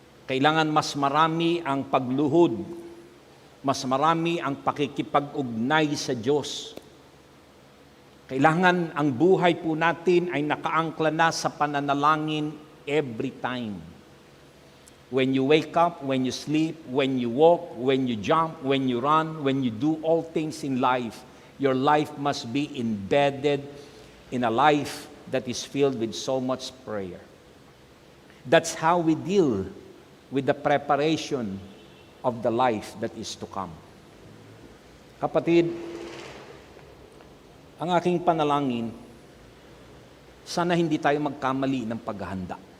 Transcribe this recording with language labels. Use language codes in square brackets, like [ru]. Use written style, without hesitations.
[tl] Kailangan mas marami ang pagluhod. Mas marami ang pakikipag-ugnay sa Diyos. Kailangan ang buhay po natin ay nakaangkla na sa pananalangin [en] every time. When you wake up, when you sleep, when you walk, when you jump, when you run, when you do all things in life, your life must be embedded in a life that is filled with so much prayer. That's how we deal with the preparation of the life that is to come. [tl] Kapatid, ang aking panalangin, sana hindi tayo magkamali ng paghahanda.